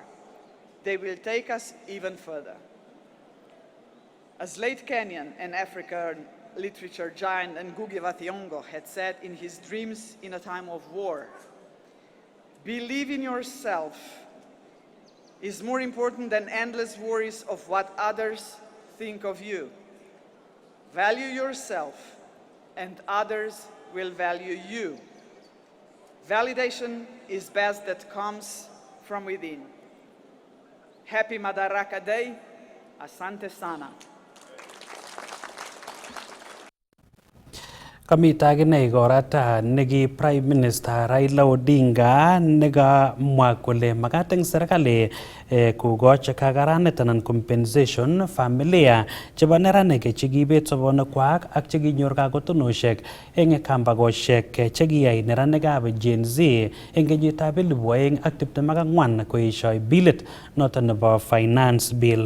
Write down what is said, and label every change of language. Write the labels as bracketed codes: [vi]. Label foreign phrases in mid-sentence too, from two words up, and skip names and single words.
[en] They will take us even further. As late Kenyan and African literature giant Ngugi wa Thiong'o had said in his Dreams in a Time of War, believe in yourself is more important than endless worries of what others think of you. Value yourself and others will value you. Validation is best that comes from within. Happy Madaraka Day. [sw] Asante sana. [kln] Kamita akine igorata neki Prime Minister Raila Odinga nekamwa kole makat eng serikali kokochi kakaranet anan compensation familia chebo neranik chekibet sobonekwak ak chekinyor kakotonoshek eng kambakoshek chekiyai neranikab Gen Z eng kenyitab 2024 koeshoi bilit noton nebo [en] finance bill.